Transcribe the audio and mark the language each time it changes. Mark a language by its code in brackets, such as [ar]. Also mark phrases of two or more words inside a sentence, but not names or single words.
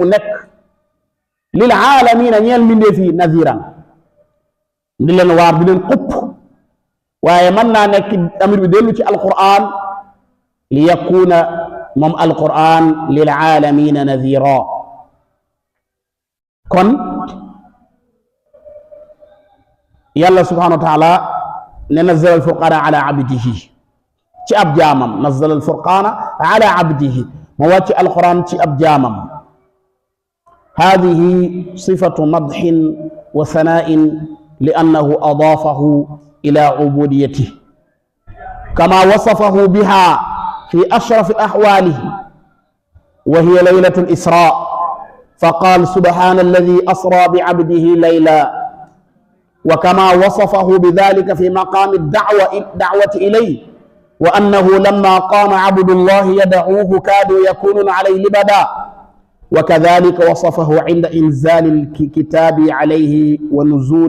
[wo] mu nekk [ar] للعالمين [wo] ñeel mbindee fii naziran di leen waar di leen xupp waaye mën naa nekk amir bi dellu ci alquran li yakuna moom alquran [ar] للعالمين نذيرا [wo] kon yàlla [ar] سبحانه وتعالى [wo] ne [ar] نزل الفرقان على عبده [wo] ci ab jaamam [ar] نزل الفرقان على عبده [wo] ma wàcc alquran ci ab jaamam [ar] هذه صفة مدح وثناء لأنه أضافه إلى عبوديته كما وصفه بها في أشرف أحواله وهي ليلة الإسراء فقال سبحان الذي أسرى بعبده ليلا وكما وصفه بذلك في مقام الدعوة إليه وأنه لما قام عبد الله يدعوه كادوا يكونون عليه لبدا وكذلك وصفه عند إنزال الكتاب عليه ونزول